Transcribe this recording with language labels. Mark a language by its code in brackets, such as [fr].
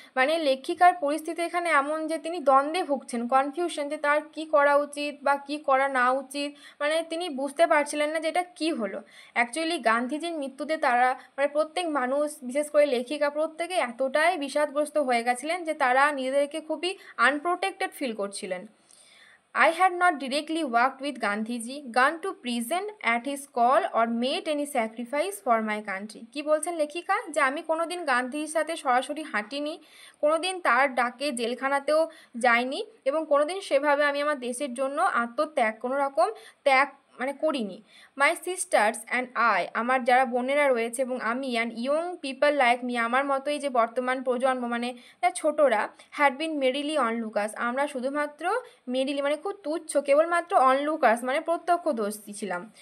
[bn] মানে লেখিকার পরিস্থিতি এখানে এমন যে তিনি দ্বন্দ্বে ভুগছেন, কনফিউশন, যে তার কি করা উচিত বা কি করা না উচিত। মানে তিনি বুঝতে পারছিলেন না যে এটা কী হলো। অ্যাকচুয়ালি গান্ধীজির মৃত্যুতে তারা মানে প্রত্যেক মানুষ, বিশেষ করে লেখিকা, প্রত্যেকে এতটাই বিষাদগ্রস্ত হয়ে গেছিলেন যে তারা নিজেদেরকে খুবই আনপ্রোটেক্টেড ফিল করছিলেন। [en] I had not directly worked with Gandhiji, gone to prison at his call or made any sacrifice for my country. [bn] কি বলছেন লেখিকা, যে আমি কোনোদিন গান্ধীর সাথে সরাসরি হাঁটিনি, কোনোদিন তার ডাকে জেলখানাতেও যাইনি এবং কোনোদিন সেভাবে আমি আমার দেশের জন্য আত্মত্যাগ, কোনো রকম ত্যাগ মানে করিনি। [en] my sisters and I, [bn] আমার যারা বোনেরা রয়েছে এবং আমি, [en] and young people like me, [bn] আমার মতোই যে বর্তমান প্রজন্ম মানে ছোটরা, [en] had been merely onlookers, [bn] আমরা শুধুমাত্র মেরিলি মানে খুব তুচ্ছ, কেবলমাত্র অনলুকার্স মানে প্রত্যক্ষদর্শী ছিলাম।